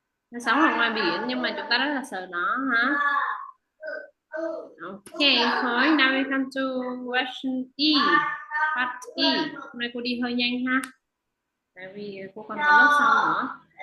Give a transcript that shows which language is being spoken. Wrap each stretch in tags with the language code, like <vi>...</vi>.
<vi>Nó sống ở ngoài biển nhưng mà chúng ta rất là sợ nó hả? Okay, thôi.</vi> <en>Now we come to question E. Part E.</en> <vi>Hôm nay cô đi hơi nhanh ha. Tại vì cô còn có lớp sau nữa.</vi>